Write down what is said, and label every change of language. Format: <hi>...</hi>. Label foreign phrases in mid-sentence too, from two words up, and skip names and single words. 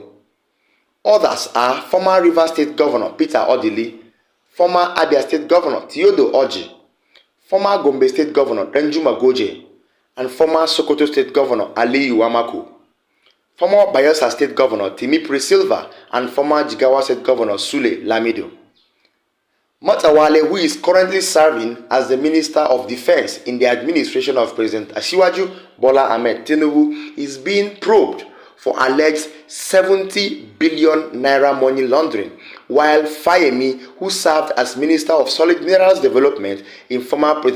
<en>Others are former Rivers State Governor Peter Odili, former Abia State Governor Theodore Orji, former Gombe State Governor Danjuma Goje, and former Sokoto State Governor Aliyu Wamaku, former Bayelsa State Governor Timipri Silva, and former Jigawa State Governor Sule Lamido. Matawalle, who is currently serving as the Minister of Defense in the administration of President Asiwaju Bola Ahmed Tinubu, is being probed for alleged 70 billion naira money laundering, while Fayemi, who served as Minister of Solid Minerals Development in former President</en>